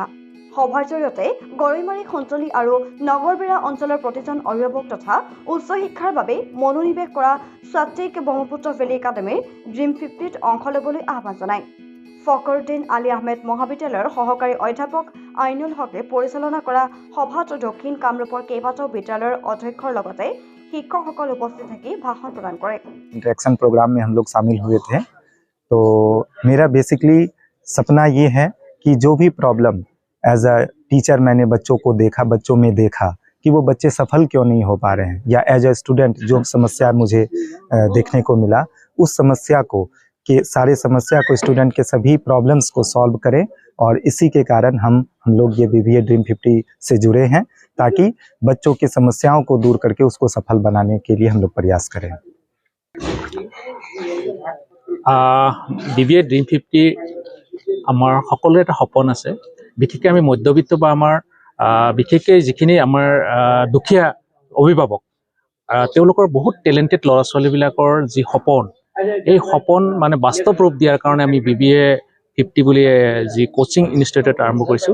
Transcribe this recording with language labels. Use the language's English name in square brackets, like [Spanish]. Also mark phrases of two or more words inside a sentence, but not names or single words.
[Assamese] সভাৰ জৰিয়তে গৰৈমাৰী, সঞ্চলী আৰু নগৰবেৰা অঞ্চলৰ প্ৰতিজন অভিভাৱক তথা উচ্চ শিক্ষাৰ বাবে মনোনিৱেশ কৰা ছাত্ৰীক ব্ৰহ্মপুত্ৰ ভেলী একাডেমীৰ Dream 50ত অংশ ল'বলৈ আহ্বান জনায়। ফখৰুদ্দিন আলী আহমেদ মহাবিদ্যালয়ৰ সহকাৰী অধ্যাপক আইনুল হকে পৰিচালনা কৰা সভাত দক্ষিণ কামৰূপৰ কেইবাটাও বিদ্যালয়ৰ অধ্যক্ষৰ লগতে শিক্ষকসকল উপস্থিত থাকি ভাষণ প্ৰদান কৰে। [English] interaction program [Hindi] में हम लोग शामिल हुए थे। तो मेरा बेसिकली सपना ये है कि जो भी प्रॉब्लम [English] as a teacher [Hindi] मैंने बच्चों में देखा कि वो बच्चे सफल क्यों नहीं हो पा रहे हैं, या [English] as a student [Hindi] जो समस्या मुझे देखने को मिला, उस समस्या को सारे समस्या को स्टूडेंट के सभी प्रॉब्लम्स को सॉल्व करें। और इसी के कारण हम लोग ये BVA Dream 50 से जुड़े हैं, ताकि बच्चों की समस्याओं को दूर करके उसको सफल बनाने के लिए हम लोग प्रयास करें। [Assamese] BVA Dream 50 আমাৰ সকলোৰে এটা সপোন আছে। বিশেষকৈ আমি মধ্যবিত্ত বা আমাৰ বিশেষকৈ যিখিনি আমাৰ দুখীয়া অভিভাৱক, তেওঁলোকৰ বহুত টেলেণ্টেড ল'ৰা ছোৱালীবিলাকৰ যি সপোন, এই সপোন মানে বাস্তৱ ৰূপ দিয়াৰ কাৰণে আমি BVA 50 বুলি যি [English] coaching institute [Assamese] আৰম্ভ কৰিছোঁ।